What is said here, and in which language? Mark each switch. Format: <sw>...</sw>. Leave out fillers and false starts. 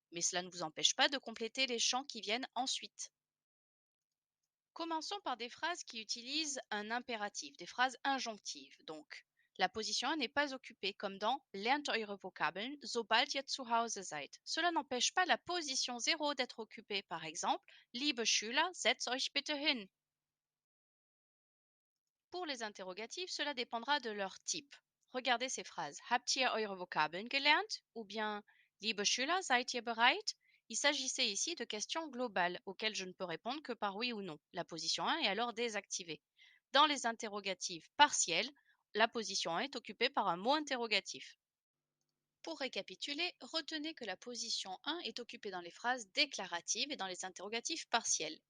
<fr>Mais cela ne vous empêche pas de compléter les champs qui viennent ensuite. Commençons par des phrases qui utilisent un impératif, des phrases injonctives. Donc, la position 1 n'est pas occupée, comme dans</fr> <de>Lernt eure Vokabeln, sobald ihr zu Hause seid.</de> <fr>Cela n'empêche pas la position 0 d'être occupée. Par exemple,</fr> <de>Liebe Schüler, setzt euch bitte hin.</de> <fr>Pour les interrogatifs, cela dépendra de leur type. Regardez ces phrases.</fr> <de>Habt ihr eure Vokabeln gelernt?</de> <fr>Ou bien</fr> <de>Liebe Schüler, seid ihr bereit?</de> <fr>Il s'agissait ici de questions globales auxquelles je ne peux répondre que par oui ou non. La position 1 est alors désactivée. Dans les interrogatifs partiels, la position 1 est occupée par un mot interrogatif. Pour récapituler, retenez que la position 1 est occupée dans les phrases déclaratives et dans les interrogatifs partiels.</fr>